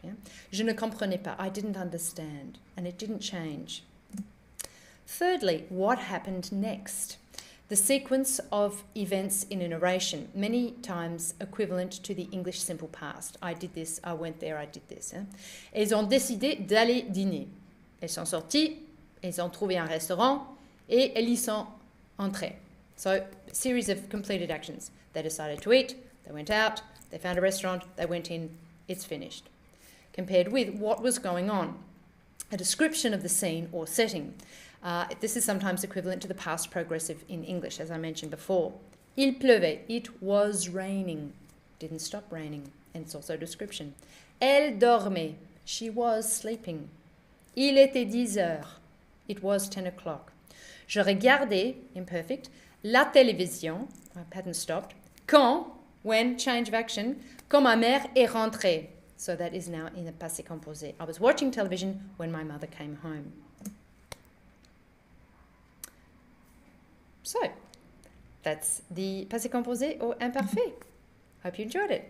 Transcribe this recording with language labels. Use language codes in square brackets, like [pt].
[en] Yeah? [fr] Je ne comprenais pas. [en] I didn't understand. And it didn't change. Thirdly, what happened next? The sequence of events in a narration, many times equivalent to the English simple past. I did this, I went there, I did this. Hein? [fr] Elles ont décidé d'aller dîner. Elles sont sorties, elles ont trouvé un restaurant, et elles y sont entrées. [en] So, a series of completed actions. They decided to eat, they went out, they found a restaurant, they went in, it's finished. Compared with what was going on. A description of the scene or setting. This is sometimes equivalent to the past progressive in English, as I mentioned before. [fr] Il pleuvait. [en] It was raining. Didn't stop raining. And it's also a description. [fr] Elle dormait. [en] She was sleeping. [fr] Il était 10 heures. [en] It was 10 o'clock. [fr] Je regardais, imperfect, la télévision, [en] I hadn't stopped, [fr] quand, when, [en] change of action, [fr] quand ma mère est rentrée. [en] So that is now in the passé composé. I was watching television when my mother came home. So, that's the passé composé or imparfait. Hope you enjoyed it.